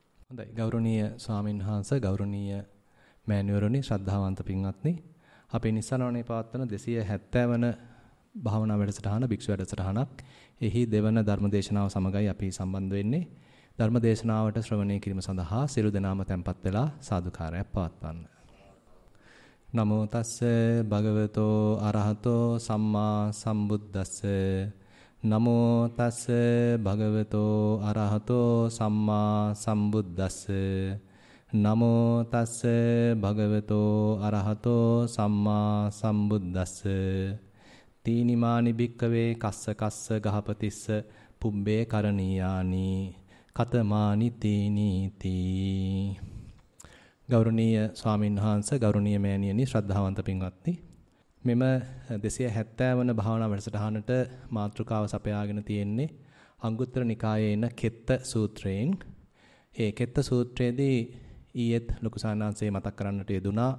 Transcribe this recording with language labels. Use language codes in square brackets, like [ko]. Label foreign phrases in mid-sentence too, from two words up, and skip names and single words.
[si] හොඳයි ගෞරවනීය ස්වාමින්වහන්සේ ගෞරවනීය මෑණිවරුනි ශ්‍රද්ධාවන්ත පින්වත්නි අපේ නිස්සරණේ පවත්වන 270 වන භාවනා වැඩසටහන භික්ෂු වැඩසටහනක් එහි දෙවන ධර්මදේශනාව සමගයි අපි සම්බන්ධ වෙන්නේ ධර්මදේශනාවට ශ්‍රවණය කිරීම සඳහා සියලු දෙනාම tempත් වෙලා සාදුකාරයක් පවත්වන්න. [pi] නමෝ තස්ස භගවතෝ අරහතෝ සම්මා සම්බුද්දස්ස නමෝ තස්ස භගවතෝ අරහතෝ සම්මා සම්බුද්දස්ස නමෝ තස්ස භගවතෝ අරහතෝ සම්මා සම්බුද්දස්ස තීනිමානි භික්කවේ කස්ස කස්ස ගහපතිස්ස පුබ්බේ කරණීයානි කතමානි තීනීති. [si] ගෞරවනීය ස්වාමින්වහන්සේ ගෞරවනීය මෑණියනි ශ්‍රද්ධාවන්ත පින්වත්නි මෙම 270 වන භාවනා වැඩසටහනට මාතෘකාව සපයාගෙන තියෙන්නේ අංගුත්තර නිකායේ එන කෙත්ත සූත්‍රයෙන්. ඒ කෙත්ත සූත්‍රයේදී ඊයේත් ලොකු සානාංශේ මතක් කරන්නට යෙදුනා.